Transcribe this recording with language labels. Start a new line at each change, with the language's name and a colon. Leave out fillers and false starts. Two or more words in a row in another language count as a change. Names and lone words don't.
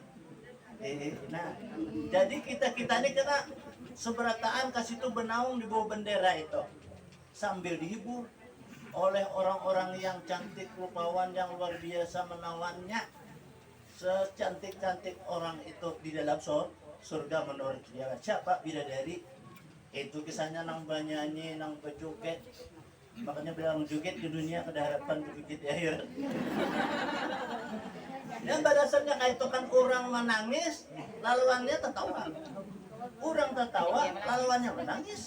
Indonesian: Nah, jadi kita ini kena seberataan kasih itu benaung di bawah bendera itu sambil dihibur oleh orang-orang yang cantik rupawan yang luar biasa menawannya. Secantik-cantik orang itu di dalam surga menurut dia. Siapa? Bidadari.
Banjar: Itu kisahnya nang banyanyi, nang berjoget.
Indonesian: Makanya bilang joget di dunia ada harapan joget di akhirat. Dan pada dasarnya kayak itu kan orang menangis, laluannya tertawa. Orang tertawa, laluannya menangis.